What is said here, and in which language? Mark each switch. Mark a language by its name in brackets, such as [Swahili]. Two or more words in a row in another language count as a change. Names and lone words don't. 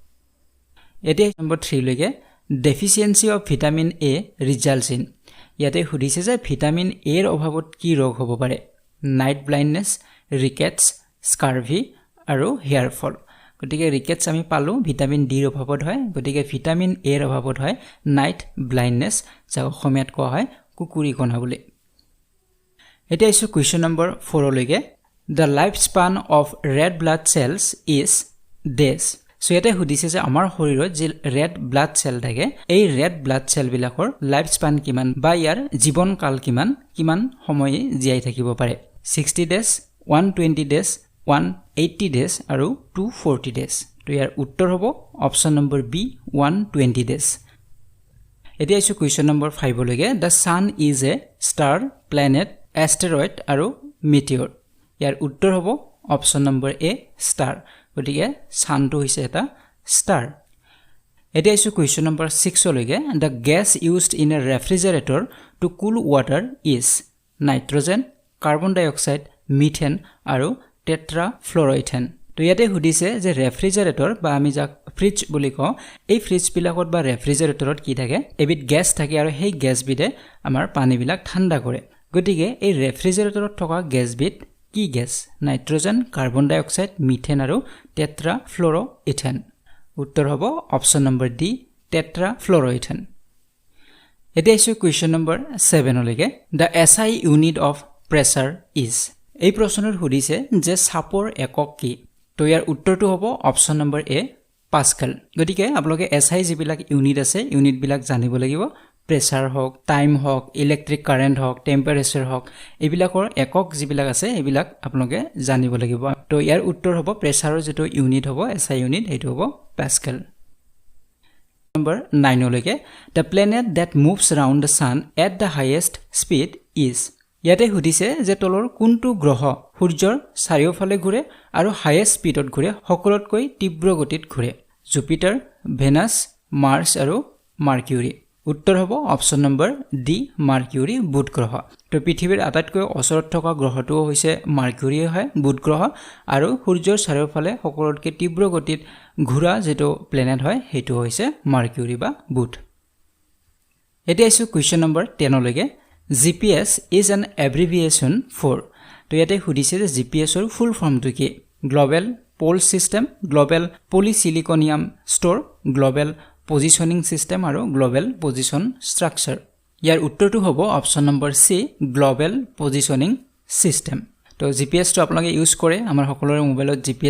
[Assamese] এতিয়া নম্বৰ 3 লৈকে [English] deficiency of vitamin A results in [Assamese] ইয়াতে সুধিছে যে [English] vitamin A [Assamese] ৰ অভাৱত কি ৰোগ হ'ব পাৰে [English] night blindness rickets scurvy [Assamese] আৰু [English] hair fall [Assamese] গতিকে ৰিকেটছ আমি পালো [English] vitamin D [Assamese] ৰ অভাৱত হয় গতিকে [English] vitamin A [Assamese] ৰ অভাৱত হয় [English] night blindness [Assamese] যাক অসমীয়াত কোৱা হয় কুকুৰি কণা বুলি এতিয়া ইছো [English] question number [Assamese] 4 লৈকে [English] the lifespan of red blood cells is days [Assamese] সো ইয়াতে সুধিছে যে আমাৰ শৰীৰত যে [English] red blood cell [Assamese] থাকে এই [English] red blood cell [Assamese] বিলাকৰ [English] life span [Assamese] কিমান বা ইয়াৰ জীৱন কাল কিমান সময় জীয়াই থাকিব পাৰে 60 ডেজ 120 ডেজ 180 ডেজ আৰু 240 ডেজ তো ইয়াৰ উত্তৰ হ'ব [English] option number B [Assamese] 120 ডেজ এতিয়া ইছো [English] question number [Assamese] 5 লৈকে [English] the sun is a star planet asteroid [Assamese] আৰু meteor ইয়াৰ উত্তৰ হ'ব [English] option number A [Assamese] star গতিকে সানটো হৈছে এটা ষ্টাৰ এতিয়া ইছো [English] question number [Assamese] 6 লৈকে the [English] gas used in a refrigerator to cool water is nitrogen carbon dioxide methane আৰু টেট্ৰাফ্লুৰইথেন [Assamese] তো ইয়াতে সুধিছে যে ৰেফ্ৰিজাৰেটৰ বা আমি যাক ফ্ৰিজ বুলি কওঁ এই ফ্ৰিজ বিলাকত বা ৰেফ্ৰিজাৰেটৰত কি থাকে এবিধ গেছ থাকে আৰু সেই গেছবিধে আমাৰ পানীবিলাক ঠাণ্ডা কৰে গতিকে এই ৰেফ্ৰিজাৰেটৰত থকা গেছবিধ কি গেছ [English] nitrogen carbon dioxide methane [Assamese] আৰু টেট্ৰাফ্লুৰইথেন উত্তৰ হ'ব [English] option number D tetrafluoroethane [Assamese] এতিয়া ইছো [English] question number [Assamese] 7 লৈকে [English] the SI unit of pressure is [Assamese] এই প্ৰশ্নৰ সুধিছে যে চাপৰ একক কি তো ইয়াৰ উত্তৰটো হ'ব [English] option number A pascal [Assamese] গতিকে আপোনালোকে SI যিবিলাক ইউনিট আছে ইউনিট বিলাক জানিব লাগিব প্ৰেছাৰ হওক টাইম হওক [English] electric current [Assamese] হওক টেম্পাৰেচাৰ হওক এইবিলাকৰ একক যিবিলাক আছে এইবিলাক আপোনালোকে জানিব লাগিব তো ইয়াৰ উত্তৰ হ'ব প্ৰেছাৰৰ যেটো ইউনিট হ'ব [English] SI unit [Assamese] হেতু হ'ব পাস্কেল নম্বৰ 9 লৈকে [English] the planet that moves around the sun at the highest speed is [Assamese] ইয়াতে সুধিছে যে তলৰ কোনটো গ্ৰহ সূৰ্যৰ চাৰিওফালে ঘূৰে আৰু [English] highest speed [Assamese] ঘূৰে সকলোতকৈ তীব্ৰ গতিত ঘূৰে জুপিটাৰ ভেনাছ মাৰ্চ আৰু মাৰ্কিউৰি উত্তৰ হ'ব [English] option number D [Assamese] মাৰ্কিউৰি বুধ গ্ৰহ তো পৃথিৱীৰ আটাইতকৈ ওচৰত থকা গ্ৰহটো হৈছে মাৰ্কিউৰি হয় বুধ গ্ৰহ আৰু সূৰ্যৰ চাৰিওফালে সকলোতকৈ তীব্ৰ গতিত ঘূৰা যেটো প্লেনেট হয় হেতু হৈছে মাৰ্কিউৰি বা বুধ এতিয়া ইছো [English] question number [Assamese] 10 লৈকে [English] GPS is an abbreviation for [Assamese] তো ইয়াতে সুধিছে যে GPS ৰ [English] full form [Assamese] কি [English] global pole system global polysiliconium store global positioning system [Assamese] আৰু [English] global position structure [Assamese] ইয়াৰ উত্তৰটো হ'ব [English] option number C global positioning system [Assamese] তো GPS টো আপোনালোকে ইউজ কৰে আমাৰ সকলোৰে মোবাইলত GPS